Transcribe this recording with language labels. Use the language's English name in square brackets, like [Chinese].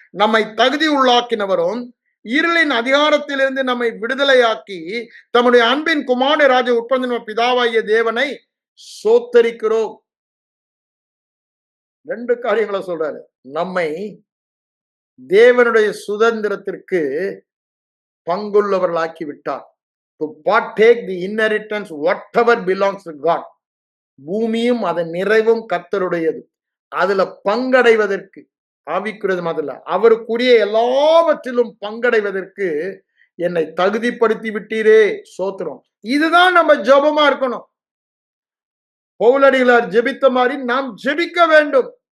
[Tamil] நம்மை தகுதி உள்ளாக்கினவரும் இருளின் அதிகாரத்திலிருந்து நம்மை விடுதலையாக்கி தம்முடைய அன்பின் குமார ராஜ உற்பத்தி பிதாவாகிய தேவனை சோத்தரிக்கிறோம். 2 காரியங்களை சொல்றாரு. நம்மை தேவனுடைய சுதந்திரத்திற்கு பங்குள்ளவர்களாக்கி விட்டார். [English] To partake the inheritance whatever belongs to God. [Tamil] பூமியும் அதன் நிறைவும் கர்த்தருடையது. அதுல பங்கடைவதற்கு, ஆவிக்குரியது மாதிரில அவருக்குரிய எல்லாவற்றிலும் பங்கடைவதற்கு என்னை தகுதிப்படுத்தி விட்டீரே, சோத்திரம். இதுதான் நம்ம ஜெபமா இருக்கணும். பவுலடிகளார் ஜெபித்த மாதிரி நாம் ஜெபிக்க வேண்டும்.